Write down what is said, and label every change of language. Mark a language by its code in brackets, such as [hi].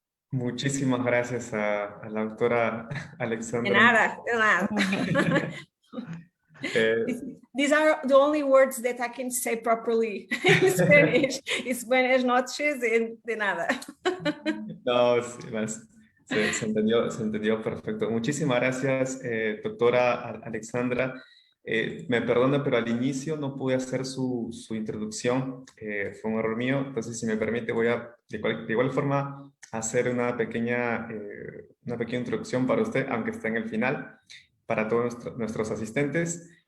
[es] Muchísimas gracias a la doctora Alexandra. De nada, de nada. [en] These are the only words that I can say properly in Spanish. [es] Spanish noches, de nada. No, se entendió perfecto. Muchísimas gracias, doctora Alexandra. Me perdona, pero al inicio no pude hacer su introducción. Fue un error mío. Entonces, si me permite, voy a de igual forma hacer una pequeña introducción para usted, aunque está en el final, para todos nuestros asistentes.